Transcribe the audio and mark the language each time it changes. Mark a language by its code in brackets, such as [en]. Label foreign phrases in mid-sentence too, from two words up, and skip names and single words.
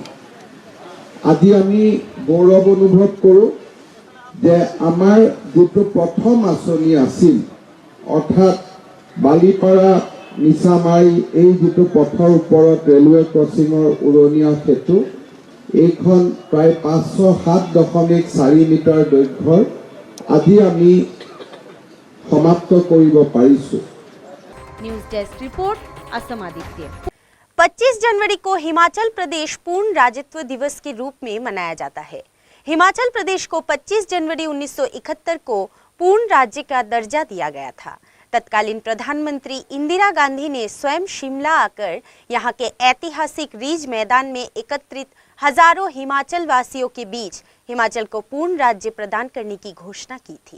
[as] আজি আমি গৌৰৱ অনুভৱ কৰোঁ যে আমাৰ যিটো প্ৰথম আঁচনি আছিল অৰ্থাৎ বালিপাৰা মিছামাৰী এই যিটো পথৰ ওপৰত ৰেলৱে ক্ৰছিঙৰ উৰণীয়া সেতু এইখন প্ৰায় 507.4 মিটাৰ দৈৰ্ঘ্যৰ আজি আমি समाप्त কৰিব পাৰিছো। [en] news desk [hi] रिपोर्ट असम आदित्य। 25 जनवरी को हिमाचल प्रदेश पूर्ण राज्यत्व दिवस के रूप में मनाया जाता है। हिमाचल प्रदेश को 25 जनवरी 1971 को पूर्ण राज्य का दर्जा दिया गया था। तत्कालीन प्रधानमंत्री इंदिरा गांधी ने स्वयं शिमला आकर यहाँ के ऐतिहासिक रिज मैदान में एकत्रित हजारों हिमाचल वासियों के बीच हिमाचल को पूर्ण राज्य प्रदान करने की घोषणा की थी।